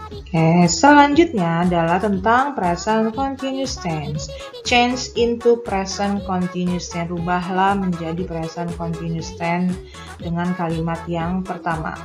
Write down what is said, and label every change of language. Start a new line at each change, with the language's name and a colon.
Indonesian: Oke, selanjutnya adalah tentang present continuous tense.
English: Change into present continuous tense.
Indonesian: Rubahlah menjadi present continuous tense dengan kalimat yang pertama.